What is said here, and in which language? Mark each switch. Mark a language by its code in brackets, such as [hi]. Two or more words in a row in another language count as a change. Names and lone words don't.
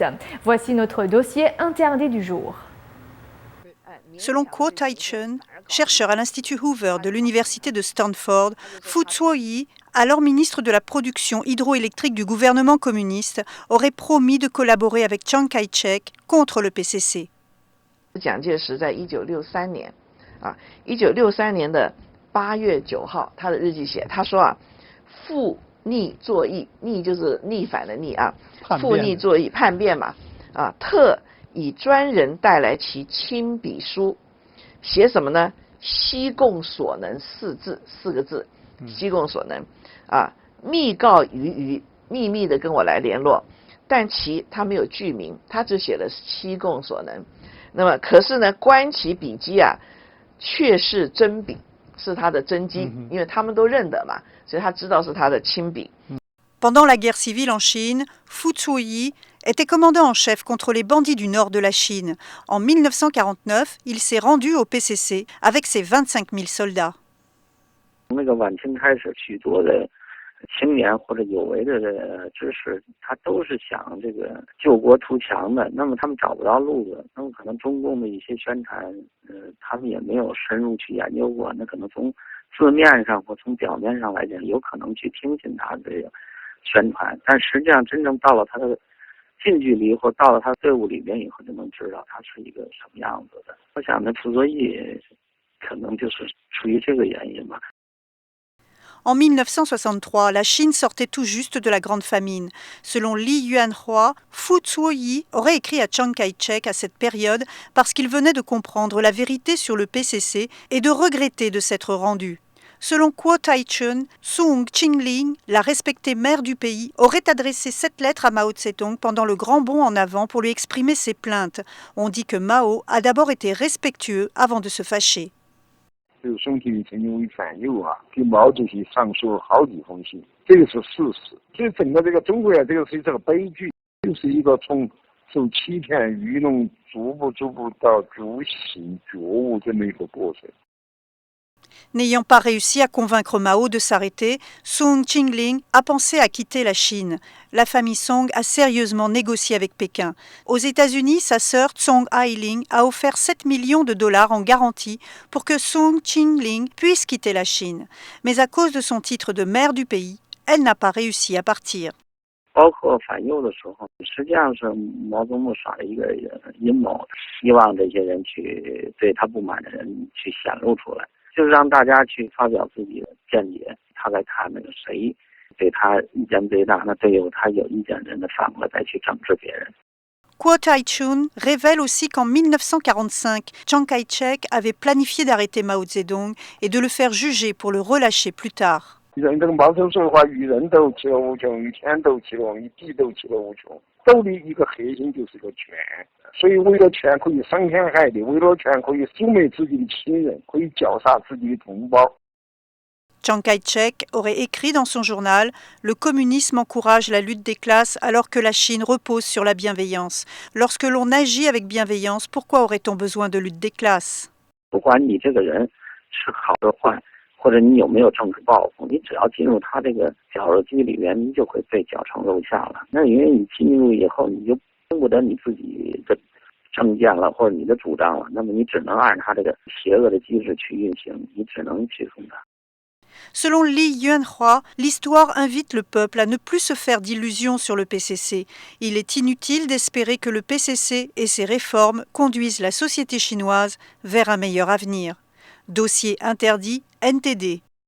[fr] Voici notre dossier interdit du jour. Selon Kuo Tai-chun, chercheur à l'Institut Hoover de l'Université de Stanford, Fu Zuoyi, alors ministre de la production hydroélectrique du gouvernement communiste, aurait promis de collaborer avec Chiang Kai-shek contre le PCC. [zh] 蒋介石在1963年，1963年的8月9号，他的日记写，他说复逆作义，逆就是逆反的逆复逆作义，叛变嘛，特以专人带来其亲笔书，写什么呢？西贡所能四个字，西贡所能密告于秘密的跟我来联络，但他没有具名，他只写了西贡所能。那么可是呢，观其笔迹却是真笔，是他的真迹，因为他们都认得嘛，所以他知道是他的亲笔。 [fr] Pendant la guerre civile en Chine, Fu Zuoyi était commandant en chef contre les bandits du nord de la Chine. En 1949, il s'est rendu au PCC avec ses 25 000 soldats. [zh] 那个晚清开始，许多的青年或者有为的知识，他都是想这个救国图强的。那么他们找不到路子，那么可能中共的一些宣传，他们也没有深入去研究过。那可能从字面上或从表面上来讲，有可能去听信他的这个宣传，但实际上真正到了他的近距离或到了他队伍里面以后，就能知道他是一个什么样子的。我想呢，傅作义可能就是出于这个原因吧。 [fr] En 1963, la Chine sortait tout juste de la Grande Famine. Selon Li Yuanhua, Fu Zuoyi aurait écrit à Chiang Kai-shek à cette période parce qu'il venait de comprendre la vérité sur le PCC et de regretter de s'être rendu. Selon Kuo Tai-chun, Song Qingling, la respectée mère du pays, aurait adressé cette lettre à Mao Tse-tung pendant le grand bond en avant pour lui exprimer ses plaintes. On dit que Mao a d'abord été respectueux avant de se fâcher. [zh] 这个宋庆龄曾经为反右给毛主席上书了好几封信，这个是事实。所以整个这个中国这个是这个悲剧，就是一个从受欺骗愚弄，逐步到觉醒觉悟这么一个过程。 [fr] N'ayant pas réussi à convaincre Mao de s'arrêter, Song Qingling a pensé à quitter la Chine. La famille Song a sérieusement négocié avec Pékin. Aux États-Unis, sa sœur Tsong Hailing a offert 7 millions de dollars en garantie pour que Song Qingling puisse quitter la Chine. Mais à cause de son titre de mère du pays, elle n'a pas réussi à partir. [zh] 包括反右的时候，实际上是毛泽东耍了一个阴谋，希望这些人去对他不满的人去显露出来。就是让大家去发表自己的见解，他来看那个谁对他意见最大，那对他有意见的人的反过来再去整治别人。 [fr] Kuo Tai-chun révèle aussi qu'en 1945, Chiang Kai-shek avait planifié d'arrêter Mao Zedong et de le faire juger pour le relâcher plus tard. [zh] 人这个毛泽东说的话，与人斗其乐无穷，与天斗其乐，与地斗其乐无穷。斗的一个核心就是个权。所以为了权可以伤天害理，为了权可以诛灭自己的亲人，可以绞杀自己的同胞。 [fr] Chiang Kai-shek aurait écrit dans son journal « Le communisme encourage la lutte des classes alors que la Chine repose sur la bienveillance. Lorsque l'on agit avec bienveillance, pourquoi aurait-on besoin de lutte des classes ?» [zh] 不管你这个人是好是坏，或者你有没有政治抱负，你只要进入他这个绞肉机里面，你就会被绞成肉馅了。那因为你进入以后，你就听不得你自己的政见了，或者你的主张了，那么你只能按他这个邪恶的机制去运行，你只能屈从他。 [fr] Selon Li Yuanhua, l'histoire invite le peuple à ne plus se faire d'illusions sur le PCC. Il est inutile d'espérer que le PCC et ses réformes conduisent la société chinoise vers un meilleur avenir. Dossier interdit, NTD.